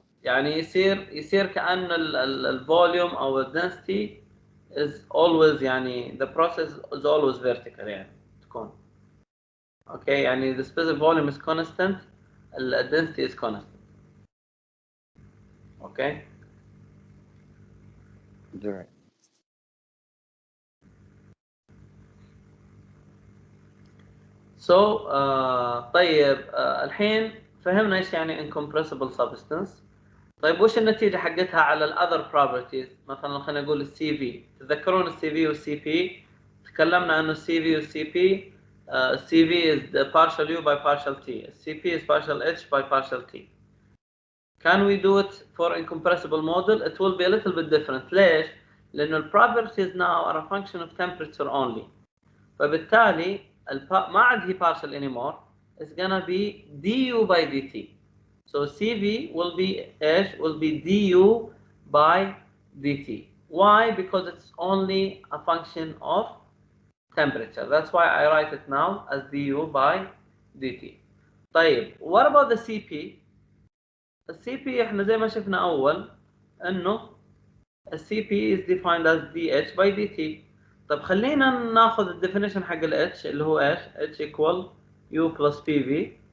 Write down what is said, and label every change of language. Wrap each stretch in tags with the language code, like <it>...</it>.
<ar>يعني يصير كأن الفوليوم أو الدنسيتي</ar> <en>is always</en> <ar>يعني</ar> <en>the process is always vertical</en> <ar>يعني تكون.</ar> <en>Okay,</en> <ar>يعني</ar> <en>the specific volume is constant, the density is constant. Okay. right. So</en> <ar>طيب الحين فهمنا ايش يعني</ar> <en>incompressible substance.</en> <ar>طيب وش النتيجة حقتها على ال other properties؟ مثلا خلينا نقول السي في، تتذكرون السي في والسي بي؟ تكلمنا انه السي في والسي بي السي في</ar> <en>is the partial U by partial T,</en> <ar>السي بي</ar> <en>is partial H by partial T. Can we do it for incompressible model? It will be a little bit different.</en> <ar>ليش؟ لأنه ال</ar> <en>properties now are a function of temperature only.</en> <ar>فبالتالي ما عاد هي</ar> <en>partial anymore. It's gonna be du by dt. So CV will be du by dt. Why? Because it's only a function of temperature. That's why I write it now as du by dt.</en> <ar>طيب,</ar> <en>what about the CP?</en> <ar>السي بي احنا زي ما شفنا اول انه السي بي</ar> <en>is defined as dH by dt.</en> <ar>طب خلينا ناخذ الديفينيشن حق ال H اللي هو ايش؟</ar> <en>H equal U plus PV.</en>